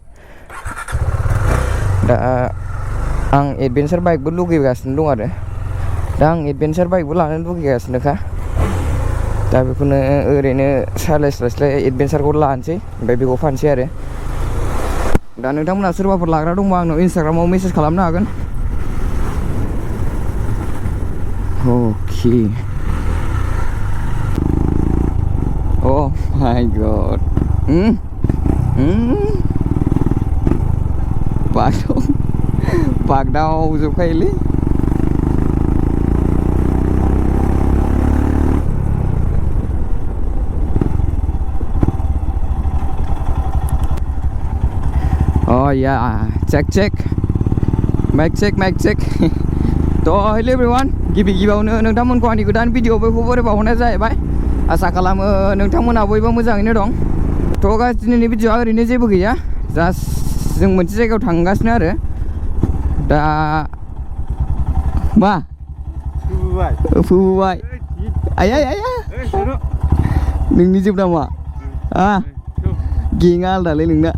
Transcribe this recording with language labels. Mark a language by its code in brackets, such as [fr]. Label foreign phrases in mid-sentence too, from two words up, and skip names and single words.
[brx] दा आं एडभेन्सार बाइकबो लुगैगासिनो दं आरो दा आं एडभेन्सार बाइकबो लानो लुगैगासिनोखा दा बेखौनो ओरैनो सालायस्लायस्लाय एडभेन्सारखौ लानोसै ओमफ्राय बेखौ फानसै आरो दा नोंथांमोना सोरबाफोर लाग्रा दंबा आंनाव इन्सटाग्रामाव मेसेज खालामनो हागोन अके Oh my God. Pagdaw जोबखायोलै [en] Oh yeah, check mic check [brx] तो [en] hello everyone [brx] गिबियावनो नोंथांमोनखौ आंनि गोदान भिडिअ बयखौबो बावहरनाय जाहैबाय आसा खालामो नोंथांमोना बयबो मोजाङैनो दं थ' गाइस दिनैनि भिडिअआ ओरैनो जेबो गैया जास्ट जों मोनसे जायगायाव थांगासिनो आरो दा मा फुबाय आया नोंनि जोब नामा गेङा आलदालै नोंना